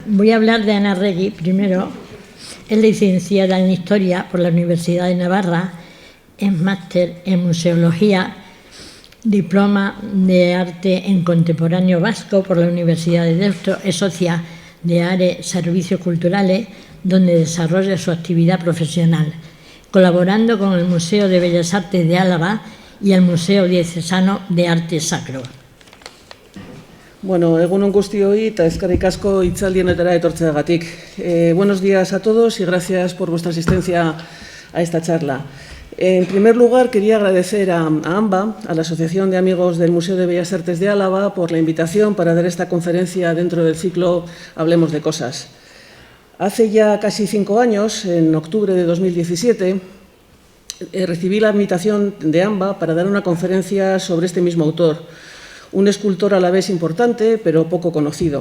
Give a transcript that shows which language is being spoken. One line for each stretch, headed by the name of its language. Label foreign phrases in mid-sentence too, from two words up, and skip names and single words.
Spanish: Voy a hablar de Ana Regui primero. Es licenciada en Historia por la Universidad de Navarra, es máster en Museología, diploma de Arte en Contemporáneo Vasco por la Universidad de Deusto, es socia de ARE Servicios Culturales, donde desarrolla su actividad profesional, colaborando con el Museo de Bellas Artes de Álava y el Museo Diocesano de Arte Sacro.
Basque: Bueno, egunon guztioi eta eskerrik asko hitzaldienetara etortzeagatik.
Spanish: Buenos días a todos y gracias por vuestra asistencia a esta charla. En primer lugar, quería agradecer a AMBA, a la Asociación de Amigos del Museo de Bellas Artes de Álava, por la invitación para dar esta conferencia dentro del ciclo Hablemos de Cosas. Hace ya casi 5 años, en octubre de 2017, recibí la invitación de AMBA para dar una conferencia sobre este mismo autor, un escultor a la vez importante, pero poco conocido.